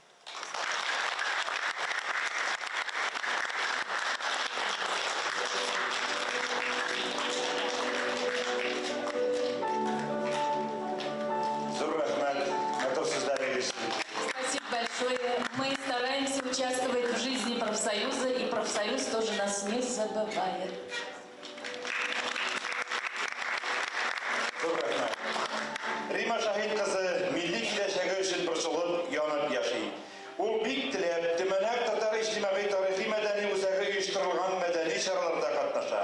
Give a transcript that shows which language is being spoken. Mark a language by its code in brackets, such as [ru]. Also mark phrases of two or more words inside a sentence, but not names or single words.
[ru] Спасибо большое. Мы стараемся участвовать в жизни профсоюза, и профсоюз тоже нас не забывает. [tt] Рима Шахид кызы милли киләчәге өчен борчылып, янып яшый. Ул бик теләп, төмәнәк татар иҗтимагый тарихи мәдәни үзәге оештырылган мәдәни чараларда катнаша.